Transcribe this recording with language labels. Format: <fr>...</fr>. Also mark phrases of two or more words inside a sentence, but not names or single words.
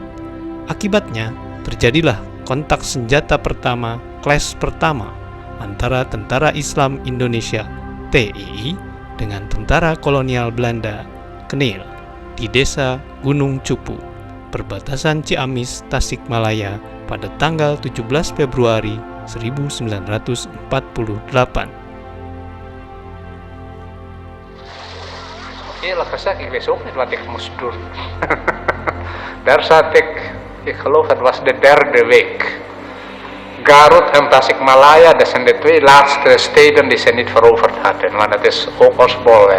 <id>Akibatnya, terjadilah kontak senjata pertama, clash pertama antara Tentara Islam Indonesia (TII) dengan tentara kolonial Belanda (KNIL) di desa Gunung Cupu, perbatasan Ciamis, Tasikmalaya pada tanggal 17 Februari 1948.</id> <nl>Eerlijk gezegd, ik wist ook niet wat ik moest doen. Daar zat ik geloof het was de derde week. Garut en Tasikmalaya, dat zijn de twee laatste steden die ze niet veroverd hadden, want het is ook ons bolwerk.</nl>